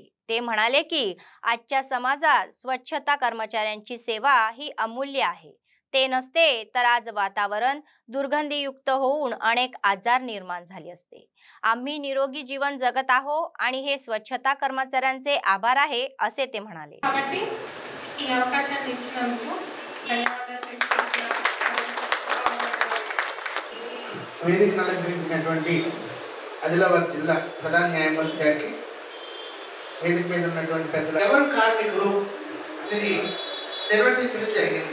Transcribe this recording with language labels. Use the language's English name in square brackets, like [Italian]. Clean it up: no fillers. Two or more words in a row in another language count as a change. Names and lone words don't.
[Marathi] ते म्हणाले की आजच्या समाजात स्वच्छता कर्मचाऱ्यांची सेवा ही अमूल्य आहे। ते नसते तर आज वातावरण दुर्गंधीयुक्त होऊन अनेक आजार निर्माण झाले असते। आम्ही निरोगी जीवन जगत आहोत आणि हे स्वच्छता कर्मचाऱ्यांचे आभार आहे असे ते म्हणाले। [Telugu] వేదికను అలంకరించినటువంటి ఆదిలాబాద్ జిల్లా ప్రధాన న్యాయమూర్తి గారికి, వేదిక మీద ఉన్నటువంటి పెద్దలు, ఎవరు కార్మికులు అనేది నిర్వచించడం జరిగింది।